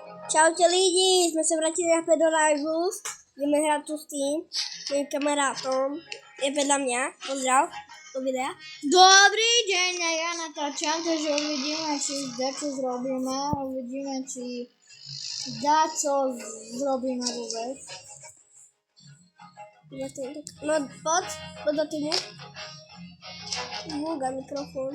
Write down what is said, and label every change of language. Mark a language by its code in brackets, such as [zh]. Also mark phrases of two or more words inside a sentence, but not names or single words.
[cs] Čaute lidi, jsme se vrátili na do liveu, jdeme hrát tu s tím, mým kamarátom, je vedle mě, pozdrav, do videa. [sk] Dobrý deň, a ja natáčam, takže uvidíme, či dačo zrobíme, uvidíme, či dačo zrobíme vôbec. No poď do týmu. Múga mikrofón.